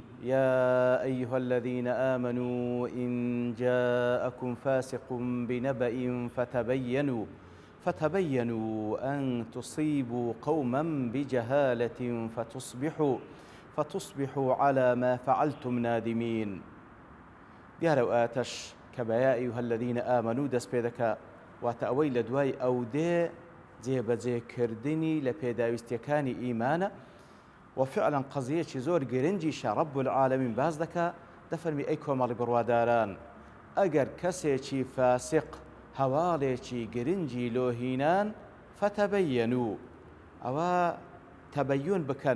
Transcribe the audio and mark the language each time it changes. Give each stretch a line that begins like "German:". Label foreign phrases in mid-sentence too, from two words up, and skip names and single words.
Arabic: يا أيها الذين آمنوا إن جاءكم فاسق بنبأ فتبينوا أن تصيبوا قوما بجهالة فتصبحوا على ما فعلتم نادمين.
Central Kurdish: دیارە و ئاتەش کە بە
Arabic: یا ئەیها الذین ئامنوا
Central Kurdish: دەست پێ دەکا واتە ئەوەی لە دوای ئەو دێ جێبەجێکردنی لە پێداویستیەکانی ئیمانە و فعلا قەزیەکی زۆر گرنگیشە
Arabic: رەب العالەمین
Central Kurdish: باز دەکا دەفەرمی ئەی کۆمەڵی بڕواداران ئەگەر کەسێکی فاسق هەواڵێکی گرنگی لۆهینان فتەبەینوا ئەوە تەبەیون بکەن